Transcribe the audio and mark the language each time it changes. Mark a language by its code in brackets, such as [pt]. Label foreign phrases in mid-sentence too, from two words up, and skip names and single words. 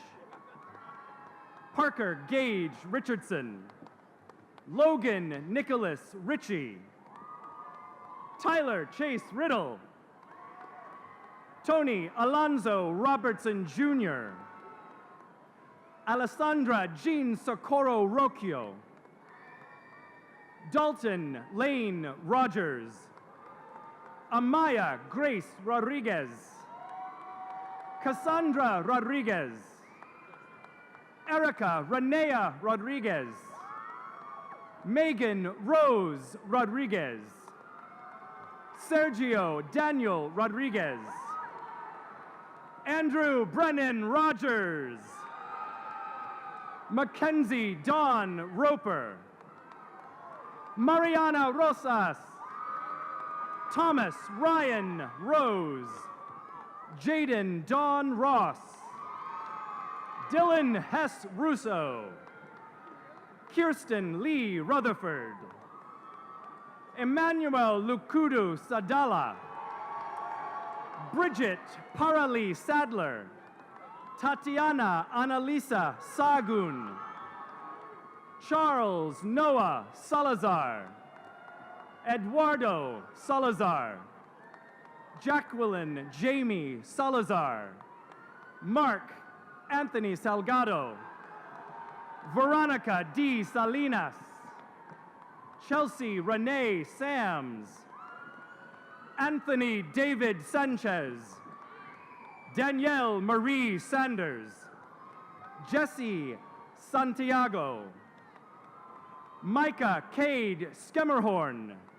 [en] Parker Gage Richardson, Logan Nicholas Ritchie, Tyler Chase Riddle, Tony Alonzo Robertson Jr., Alessandra Jean Socorro Rocchio, Dalton Lane Rogers, Amaya Grace Rodriguez, Cassandra Rodriguez, Erica Renea Rodriguez, Megan Rose Rodriguez, Sergio Daniel Rodriguez, Andrew Brennan Rogers, Mackenzie Dawn Roper, Mariana Rosas, Thomas Ryan Rose, Jaden Dawn Ross, Dylan Hess Russo, Kirsten Lee Rutherford, Emmanuel Lukudu Sadala, Bridget Paralee Sadler, Tatiana Annalisa Sagun, Charles Noah Salazar, Eduardo Salazar, Jacqueline Jamie Salazar, Mark Anthony Salgado, Veronica D. Salinas, Chelsea Renee Sams, Anthony David Sanchez, Danielle Marie Sanders, Jesse Santiago, Micah Cade Skemmerhorn,